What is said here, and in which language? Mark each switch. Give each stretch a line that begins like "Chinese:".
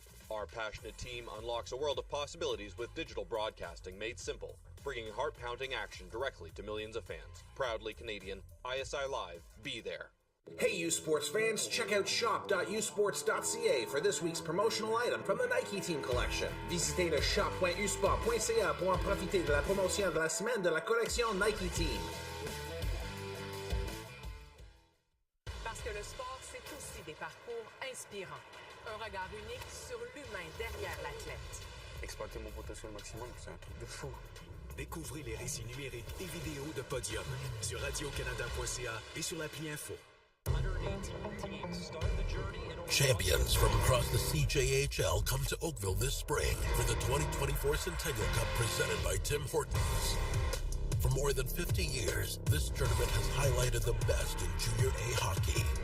English: Our passionate team unlocks a world of possibilities with digital broadcasting made simple, bringing heart-pounding action directly to millions of fans. Proudly Canadian, ISI Live, be there. Hey, U Sports fans, check out shop.usports.ca for this week's promotional item from the Nike Team Collection.
French: Visitez le shop.usport.ca pour en profiter de la promotion de la semaine de la collection Nike Team. Parce que le sport, c'est aussi des parcours inspirants. Un regard unique sur l'humain derrière l'athlète. Exploiter mon potentiel maximum, c'est un truc de fou. Découvrez les récits numériques et vidéos de Podium sur radiocanada.ca et sur l'appli Info.
English: Champions from across the CJHL come to Oakville this spring for the 2024 Centennial Cup presented by Tim Hortons. For more than 50 years, this tournament has highlighted the best in Junior A hockey.